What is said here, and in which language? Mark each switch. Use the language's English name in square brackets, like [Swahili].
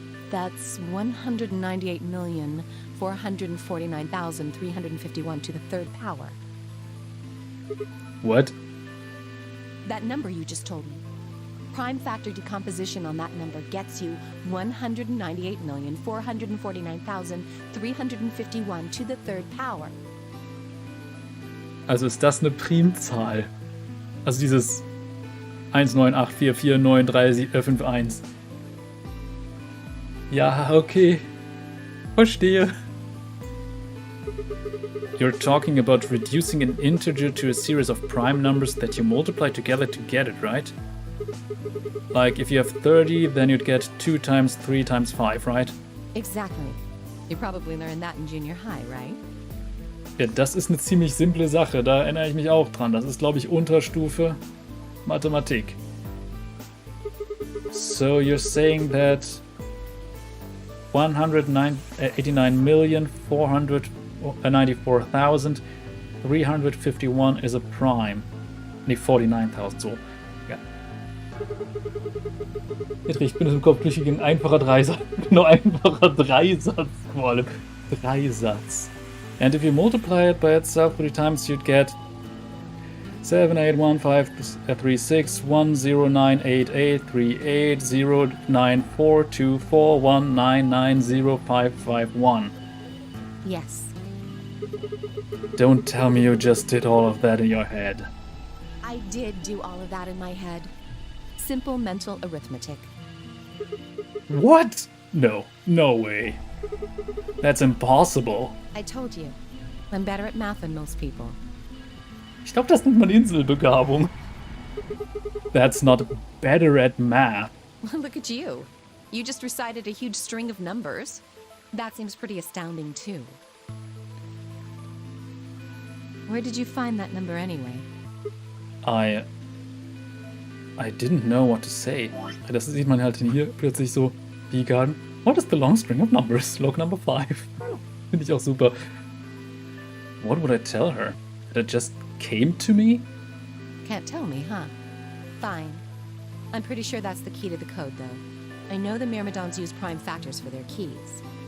[English] That's 198,449,351 to the third power. What? That number you just told me. Prime factor decomposition on that number gets you 198,449,351 to the third power. [German] Also ist das eine Primzahl? Also dieses 198449351. Ja, okay. Verstehe. [English] You're talking about reducing an integer to a series of prime numbers that you multiply together to get it, right? Like, if you have 30, then you'd get 2 times 3 times 5, right? Exactly. You probably learned that in junior high, right? [German] Ja, das ist eine ziemlich simple Sache, da erinnere ich mich auch dran. Das ist, glaube ich, Unterstufe Mathematik. [English] So you're saying that 189,494,351 is a prime. [German] Nee, 49.000, so. Ja. Ich bin es im Kopf durchgegangen. Einfacher Dreisatz. Genau, einfacher Dreisatz vor allem. Dreisatz. [English] And if you multiply it by itself 3 times, you'd get 7815361098838094241990551. Yes. Don't tell me you just did all of that in your head. I did do all of that in my head. Simple mental arithmetic. What? No, no way. That's impossible. I told you. I'm better at math than most people. [German] Ich glaube, das nennt man Inselbegabung. [English] That's not better at math. Look at you. You just recited a huge string of numbers. That seems pretty astounding, too. Where did you find that number anyway? I didn't know what to say. [German] Das sieht man halt hier plötzlich so. Die Garden. [English] What is the long string of numbers? Log number 5. [German] Finde ich auch super. [English] What would I tell her? That it just came to me? Can't tell me, huh? Fine. I'm pretty sure that's the key to the code, though. I know the Myrmidons use prime factors for their keys.